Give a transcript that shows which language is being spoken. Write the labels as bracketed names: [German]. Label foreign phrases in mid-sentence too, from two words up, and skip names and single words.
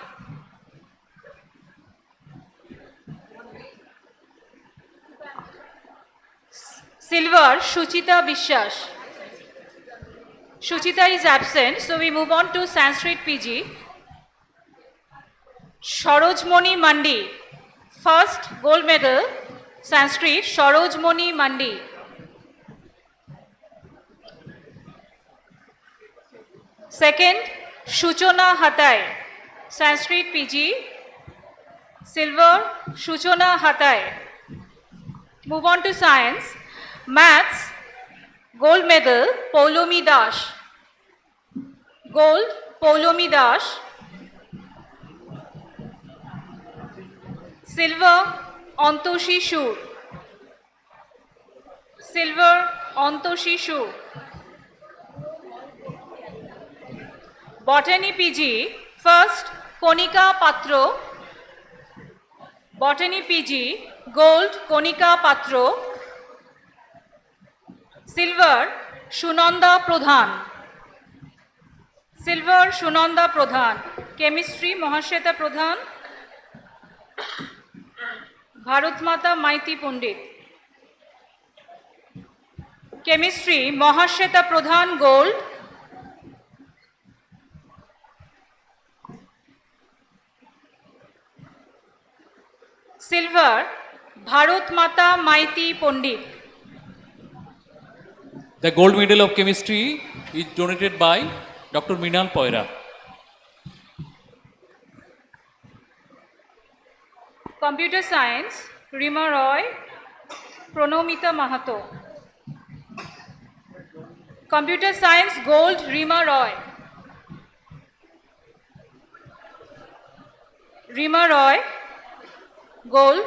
[English] Silver, Shuchita Bishwas. Shuchita is absent, so we move on to Sanskrit PG. Sarojmoni Mandi, first, gold medal, Sanskrit, Sarojmoni Mandi. Second, Shuchona Hatai, Sanskrit PG, silver, Shuchona Hatai. Move on to science. Maths, gold medal, Paulomi Das. Gold, Paulomi Das. Silver, Antoshi Shur. Silver, Antoshi Shur. Botany PG, first, Konika Patro. Botany PG, gold, Konika Patro. Silver, Shunanda Pradhan. Silver, Shunanda Pradhan. কেমিস্ট্রি মহাশ্বেতা প্রধান, ভারত মাতা মাইতি পণ্ডিত। কেমিস্ট্রি মহাশ্বেতা প্রধান, গোল্ড। সিলভার ভারত মাতা মাইতি পণ্ডিত। The gold medal of chemistry is donated by Dr. Minal Poira. computer science রিমা রয়, প্রণমিতা মাহাতো। computer science gold, রিমা রয়। রিমা রয়, গোল্ড।